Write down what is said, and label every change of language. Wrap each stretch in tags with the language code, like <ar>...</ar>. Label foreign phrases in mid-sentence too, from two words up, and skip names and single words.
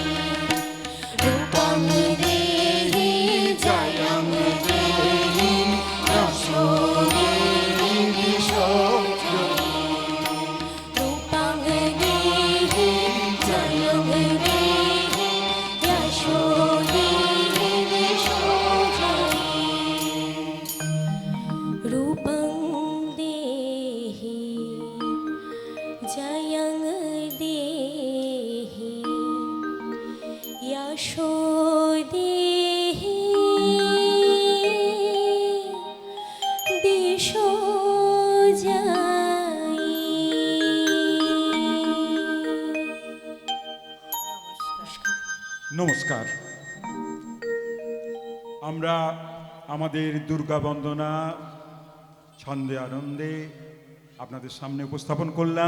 <sa>রূপং দেহি জয়ং দেহি যশো দেহি দিশো জয়ি রূপং দেহি জয়ং দেহি যশো দেহি দিশো জয়ি रूपं देहि जयं देहि यशो देहि दिशो जयि</sa> <bn>নমস্কার। আমরা আমাদের দুর্গা বন্দনা ছন্দে আনন্দে আপনাদের সামনে উপস্থাপন করলাম।</bn>